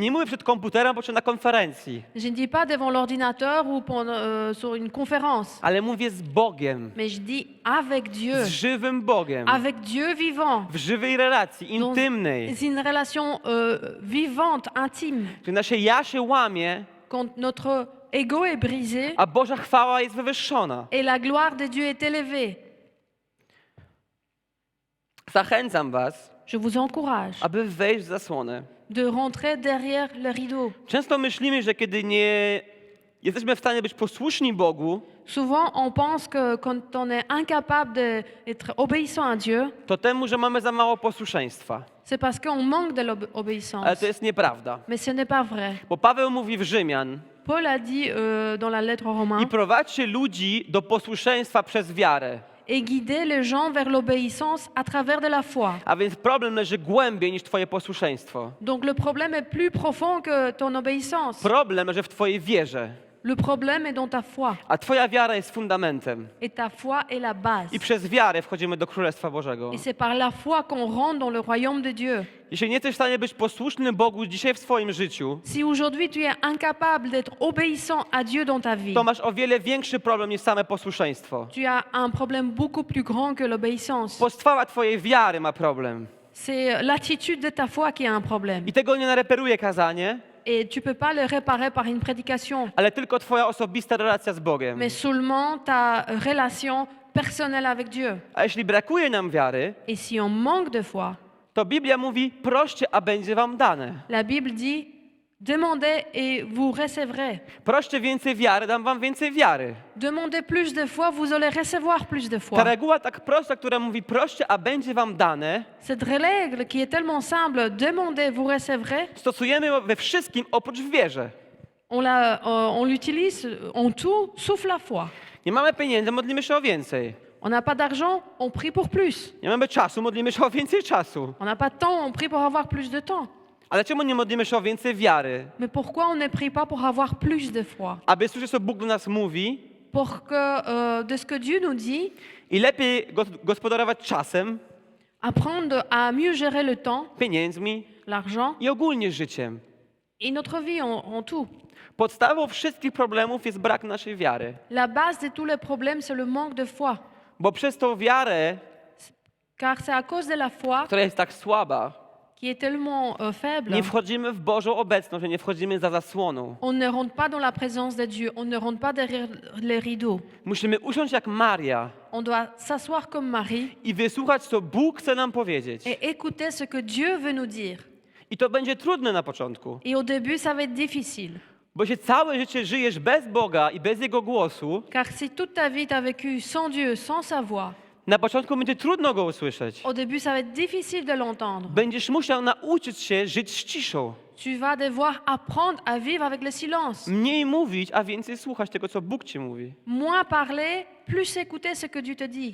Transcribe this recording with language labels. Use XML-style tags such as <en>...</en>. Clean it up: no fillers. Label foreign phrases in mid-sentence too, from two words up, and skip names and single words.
<pl>Nie mówię przed komputerem, bo czy na konferencji.</pl> <fr>Je ne dis pas devant l'ordinateur ou sur une conférence.</fr> <pl>Ale mówię z Bogiem,</pl> <fr>Mais je dis avec Dieu,</fr> <pl>z żywym Bogiem,</pl> <fr>avec Dieu vivant,</fr> <pl>w żywej relacji,</pl> <fr>dans</fr> <pl>intymnej.</pl> <fr>une relation vivante, intime.</fr> <pl>Gdy nasze ja się łamie,</pl> <fr>Quand notre ego est brisé</fr> <pl>a Boża chwała jest wywyższona.</pl> <fr>et la gloire de Dieu est élevée.</fr> <pl>Zachęcam was,</pl> <fr>Je vous encourage</fr> <pl>aby wejść w zasłonę.</pl> <fr>de rentrer derrière le rideau.</fr> <pl>Często myślimy, że kiedy nie jesteśmy w stanie być posłuszni Bogu,</pl> <fr>Souvent, on pense que quand on est incapable d'être obéissant à Dieu,</fr> <pl>to temu, że mamy za mało posłuszeństwa.</pl> <fr>c'est parce qu'on manque de</fr> <pl>Ale</pl> <fr>l'obéissance.</fr> <pl>to jest nieprawda.</pl> <fr>Mais ce n'est pas vrai.</fr> <pl>Bo Paweł mówi w Rzymian:</pl> <fr>Paul a dit dans la lettre aux</fr> <pl>i</pl> <fr>Romains,</fr> <pl>prowadźcie ludzi do posłuszeństwa przez wiarę.</pl> <fr>et guider les gens vers l'obéissance à travers de la foi.</fr> <pl>A więc problem leży głębiej niż twoje posłuszeństwo.</pl> <fr>Donc le problème est plus profond que ton obéissance.</fr> <pl>Problem leży w twojej wierze.</pl> <fr>Le problème est dans ta foi.</fr> <pl>A twoja wiara jest fundamentem.</pl> <fr>Et ta foi est la base.</fr> <pl>I przez wiarę wchodzimy do Królestwa Bożego.</pl> <fr>Et c'est par la foi qu'on rentre dans le royaume de Dieu.</fr> <pl>Jeśli nie jesteś w stanie być posłuszny Bogu dzisiaj w swoim życiu,</pl> <fr>Si aujourd'hui tu es incapable d'être obéissant à Dieu dans ta vie,</fr> <pl>to masz o wiele większy problem niż same posłuszeństwo.</pl> <fr>tu as un problème beaucoup plus grand que l'obéissance.</fr> <pl>Postawa twojej wiary ma problem.</pl> <fr>C'est l'attitude de ta foi qui a un problème.</fr> <pl>I tego nie nareperuje kazanie,</pl> <fr>Et tu peux pas le réparer par une prédication,</fr> <pl>ale tylko twoja osobista relacja z Bogiem.</pl> <fr>mais seulement ta relation personnelle avec Dieu.</fr> <pl>A jeśli brakuje nam wiary,</pl> <fr>Et si on manque de foi,</fr> <pl>to Biblia mówi, proście, a będzie wam dane.</pl> <fr>la Bible dit, demandez et vous recevrez.</fr> <pl>Proście więcej wiary, dam wam więcej wiary.</pl> <fr>Demandez plus de foi, vous allez recevoir plus de</fr> <pl>Ta</pl> <fr>foi.</fr> <pl>reguła tak prosta, która mówi, proście, a będzie wam dane,</pl> <fr>Cette règle qui est tellement simple, demandez, vous recevrez,</fr> <pl>stosujemy we wszystkim oprócz w wierze.</pl> <fr>on l'utilise en tout, sauf la foi.</fr> <pl>Nie mamy pieniędzy, modlimy się o więcej.</pl> <fr>On n'a pas d'argent, on prie pour plus.</fr> <pl>Nie mamy czasu, modlimy się o więcej czasu.</pl> <fr>On n'a pas de temps, on prie pour avoir plus de temps.</fr> <pl>Ale czemu nie modlimy się o więcej wiary?</pl> <fr>Mais pourquoi on ne prie pas pour avoir plus de foi?</fr> <pl>Aby słyszeć, co Bóg do nas mówi</pl> <fr>Pour que de ce que Dieu nous dit,</fr> <pl>i lepiej gospodarować czasem,</pl> <fr>apprendre à mieux gérer le temps,</fr> <pl>pieniędzmi</pl> <fr>l'argent</fr> <pl>i ogólnie życiem.</pl> <fr>et notre vie en tout.</fr> <pl>Podstawą wszystkich problemów jest brak naszej wiary.</pl> <fr>La base de tous les problèmes, c'est le manque de foi.</fr> <pl>Bo przez tą wiarę,</pl> <fr>Car c'est à cause de la foi</fr> <pl>która jest tak słaba,</pl> <fr>qui est tellement faible,</fr> <pl>nie wchodzimy w Bożą obecność, że nie wchodzimy za zasłoną.</pl> <fr>on ne rentre pas dans la présence de Dieu, on ne rentre pas derrière les rideaux.</fr> <pl>Musimy usiąść jak Maria</pl> <fr>On doit s'asseoir comme Marie</fr> <pl>i wysłuchać, co Bóg chce nam powiedzieć.</pl> <fr>et écouter ce que Dieu veut nous dire.</fr> <pl>I to będzie trudne na początku,</pl> <fr>Et au début, ça va être difficile.</fr> <pl>bo się całe życie żyjesz bez Boga i bez Jego głosu,</pl> <fr>Car si toute ta vie tu as vécu sans Dieu, sans sa voix,</fr> <pl>na początku będzie trudno Go usłyszeć.</pl> <fr>au début, ça va être difficile de l'entendre.</fr> <pl>Będziesz musiał nauczyć się żyć z ciszą.</pl> <fr>Tu vas devoir apprendre à vivre avec le silence.</fr> <pl>Mniej mówić, a więcej słuchać tego, co Bóg ci mówi.</pl> <fr>Moins parler, plus écouter ce que Dieu te dit.</fr>